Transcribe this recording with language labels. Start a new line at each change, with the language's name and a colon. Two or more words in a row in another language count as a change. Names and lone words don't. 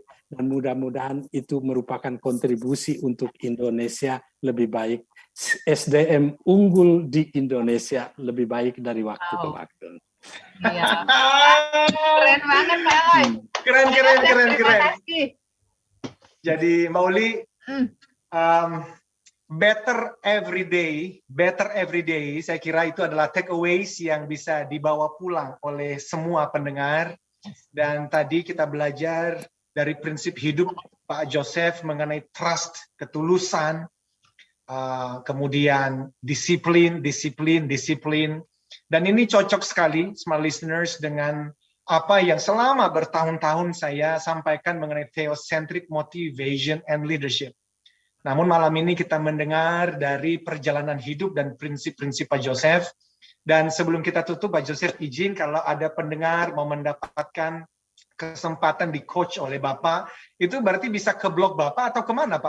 Indonesian: Dan mudah-mudahan itu merupakan kontribusi untuk Indonesia lebih baik. SDM unggul di Indonesia lebih baik dari waktu ke waktu. Iya. Keren banget Pak Eloy. Keren. Jadi Mbak Uli,
English: better every day,
Indonesian: saya kira itu adalah takeaways yang bisa dibawa pulang oleh semua pendengar. Dan tadi kita belajar dari prinsip hidup Pak Joseph mengenai trust, ketulusan, kemudian disiplin. Dan ini cocok sekali,
English: smart listeners,
Indonesian: dengan apa yang selama bertahun-tahun saya sampaikan mengenai
English: theocentric motivation and leadership.
Indonesian: Namun malam ini kita mendengar dari perjalanan hidup dan prinsip-prinsip Pak Joseph. Dan sebelum kita tutup, Pak Joseph izin kalau ada pendengar mau mendapatkan kesempatan di coach oleh Bapak, itu berarti bisa ke blog Bapak atau kemana Pak?